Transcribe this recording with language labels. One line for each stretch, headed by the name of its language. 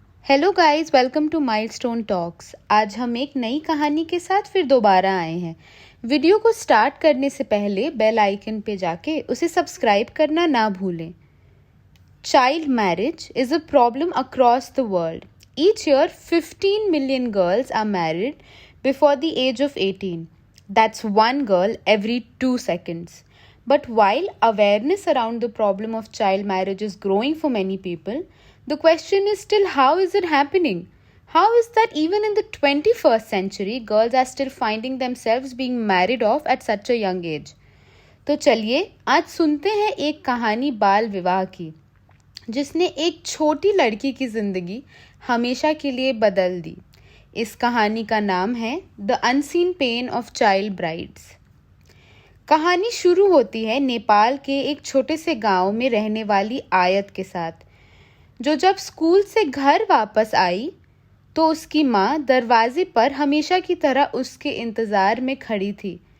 English: Hello guys, welcome to Milestone Talks.
Hindi: आज हम एक नई कहानी के साथ फिर दोबारा आए हैं। वीडियो को स्टार्ट करने से पहले बेल आइकन पे जाके उसे सब्सक्राइब करना ना भूलें।
English: Child marriage is a problem across the world. Each year 15 million girls are married before the age of 18. That's one girl every 2 seconds. But while awareness around the problem of child marriage is growing for many people, the question is still, how is it happening? How is that even in the 21st century, girls are still finding themselves being married off at such a young age?
Hindi: तो चलिए आज सुनते हैं एक कहानी बाल विवाह की, जिसने एक छोटी लड़की की जिंदगी हमेशा के लिए बदल दी। इस कहानी का नाम है the unseen pain of child brides. कहानी शुरू होती है नेपाल के एक छोटे से गांव में रहने वाली आयत के साथ, जो जब स्कूल से घर वापस आई तो उसकी माँ दरवाजे पर हमेशा की तरह उसके इंतज़ार में खड़ी थी।